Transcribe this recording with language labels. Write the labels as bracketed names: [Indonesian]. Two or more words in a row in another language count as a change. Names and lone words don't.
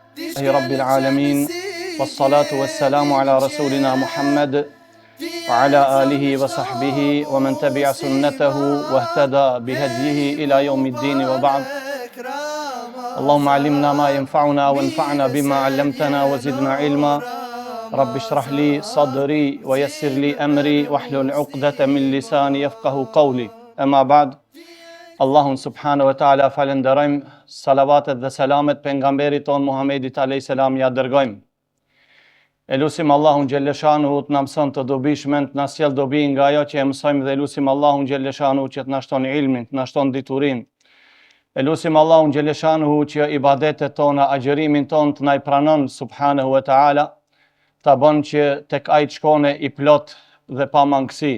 [Arabic] لله رب العالمين والصلاة والسلام على رسولنا محمد وعلى آله وصحبه ومن تبع سنته واهتدى بهديه إلى يوم الدين وبعد. اللهم علمنا ما ينفعنا وانفعنا بما علمتنا وزدنا علما. رب اشرح لي صدري ويسر لي أمري واحلل عقدة من لساني يفقه قولي. أما بعد. [Albanian] Allahun [Arabic] سبحانه وتعالى [Albanian] falenderojmë, salavatet dhe selamet pejgamberit ton Muhamedit [Arabic] عليه السلام [Albanian] ja dërgojmë. Elusim Allahun xhelleshanu të na mëson të dobishme, të na sjell dobi nga ajo që e mësojmë dhe elusim Allahun xhelleshanu që të na shton ilmin, të na shton diturinë. Elusim Allahun xhelleshanu që ibadetet tona, agjërimin ton të na i pranon [Arabic] سبحانه وتعالى, [Albanian] ta bën që tek ai të shkone i plot dhe pa mangësi.